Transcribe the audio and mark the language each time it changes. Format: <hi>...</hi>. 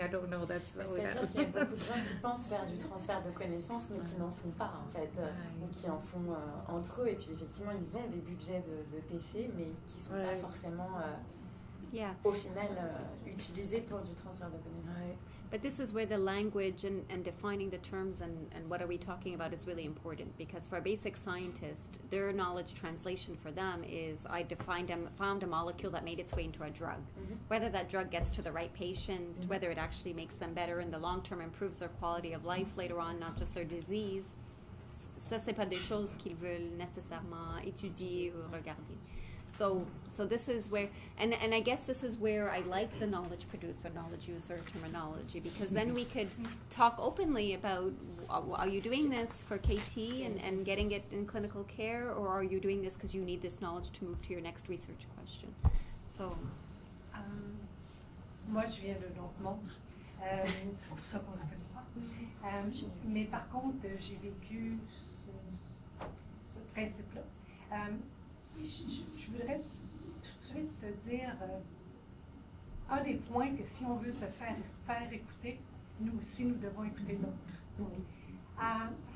<en>I don't know.</en> <fr>C'est-à-dire qu'il y a beaucoup de gens qui pensent faire du transfert de connaissances, mais qui n'en font pas, en fait, ou qui en font entre eux. Et puis, effectivement, ils ont des budgets de TC, mais qui ne sont pas forcément, au final, utilisés pour du transfert de connaissances.</fr> <en>But this is where the language and defining the terms and what are we talking about is really important, because for a basic scientist, their knowledge translation for them is I found a molecule that made its way into a drug. Whether that drug gets to the right patient, whether it actually makes them better in the long term, improves their quality of life later on, not just their disease,</en> <fr>ça c'est pas des choses qu'ils veulent nécessairement étudier ou regarder.</fr> <en>So this is where, and I guess this is where I like the knowledge producer, knowledge user terminology, because then we could talk openly about, are you doing this for KT and getting it in clinical care, or are you doing this because you need this knowledge to move to your next research question? So.</en> <fr>Moi, je viens d'un autre monde. C'est pour ça qu'on se connaît pas. Mais par contre, j'ai vécu ce principe-là. Je voudrais tout de suite te dire un des points que si on veut se faire écouter, nous aussi, nous devons écouter l'autre.</fr>